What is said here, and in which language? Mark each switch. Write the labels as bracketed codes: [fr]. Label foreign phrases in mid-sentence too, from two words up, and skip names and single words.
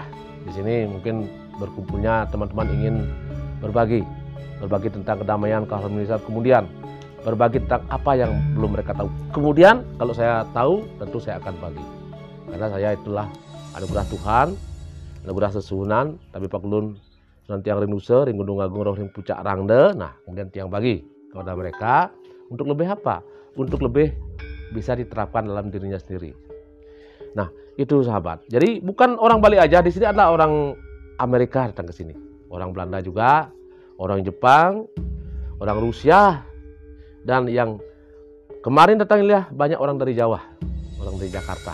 [id] Di sini mungkin berkumpulnya teman-teman ingin berbagi tentang kedamaian, keharmonisan, kemudian berbagi tentang apa yang belum mereka tahu. Kemudian kalau saya tahu, tentu saya akan bagi. Karena saya itulah anugerah Tuhan, anugerah sesuhunan, tapi [ban] Pakulun Sunan Tiang Rinuse, Ring Gunung Agung, Roh Ring Pucak Rangde. [id] Nah, kemudian tiang bagi kepada mereka untuk lebih apa? Untuk lebih bisa diterapkan dalam dirinya sendiri. Nah, itu sahabat. Jadi bukan orang Bali aja, di sini adalah orang Amerika datang ke sini, orang Belanda juga, orang Jepang, orang Rusia, dan yang kemarin datang lihat banyak orang dari Jawa, orang dari Jakarta.